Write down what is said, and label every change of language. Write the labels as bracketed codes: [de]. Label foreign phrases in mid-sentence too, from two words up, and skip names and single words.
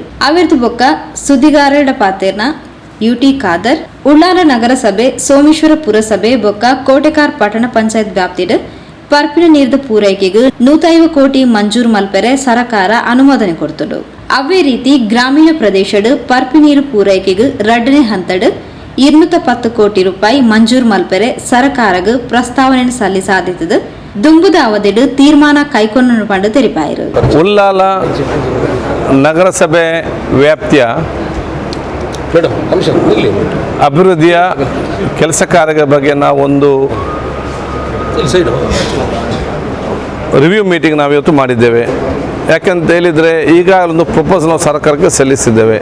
[tcy] ಅವಿರ್ದು ಬೊಕ್ಕ ಸುದ್ದಿಗಾರರ ಪಾತೆರ್ನ UT ಖಾದರ್ ಉಳ್ಳಾಲ ನಗರಸಭೆ ಸೋಮೇಶ್ವರ ಪುರಸಭೆ ಬೊಕ್ಕ ಕೋಟೆಕಾರ್ ಪಟ್ಟಣ ಪಂಚಾಯತ್ ವ್ಯಾಪ್ತಿಡ್ ಪರ್ಪಿನ ನೀರಿದ ಪೂರೈಕೆಗೆ 150 ಕೋಟಿ ಮಂಜೂರು ಮಲ್ಪೆರೆ ಸರ್ಕಾರ ಅನುಮೋದನೆ ಕೊಡ್ತಡು. ಅವೇ ರೀತಿ ಗ್ರಾಮೀಣ ಪ್ರದೇಶಡ್ ಪರ್ಪಿ ನೀರು ಪೂರೈಕೆಗೆ ಎರಡನೇ ಹಂತಡ್ 210 ಕೋಟಿ ರೂಪಾಯಿ ಮಂಜೂರು ಮಲ್ಪೆರೆ ಸರ್ಕಾರಗ ಪ್ರಸ್ತಾವನೆ ಸಲ್ಲಿಸಾದಿತ್ತದ ದುಂಬುದ ಅವಧಿಡ್ ತೀರ್ಮಾನ ಕೈಗೊಂಡು ಪಂಡು ತೆರಿಪಾಯಿರು. [kn] ಉಳ್ಳಾಲ ನಗರಸಭೆ ವ್ಯಾಪ್ತಿಯ ಅಭಿವೃದ್ಧಿಯ ಕೆಲಸ ಕಾರ್ಯಗಳ ಬಗ್ಗೆ ನಾವು ಒಂದು [en] review meeting [kn] ನಾವು ಇವತ್ತು ಮಾಡಿದ್ದೇವೆ. ಯಾಕೆಂತ ಹೇಳಿದರೆ ಈಗ ಒಂದು ಪ್ರಪೋಸಲ್ ನಾವು ಸರ್ಕಾರಕ್ಕೆ ಸಲ್ಲಿಸಿದ್ದೇವೆ.